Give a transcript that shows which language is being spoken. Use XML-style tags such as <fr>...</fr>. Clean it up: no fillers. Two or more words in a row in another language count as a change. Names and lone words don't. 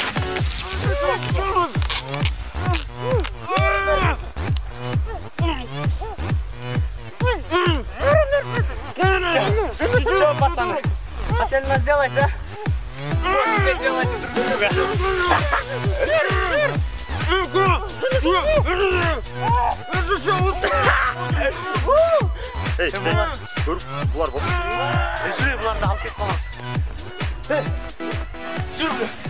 <ru>Что, пацаны? Хотели нас сделать, да? Вот теперь делайте друг друга. Эй,</ru> <kk>көріп, бұлар болды. Жүре, бұларды алып кетіп қаламыз. Жүре.</kk>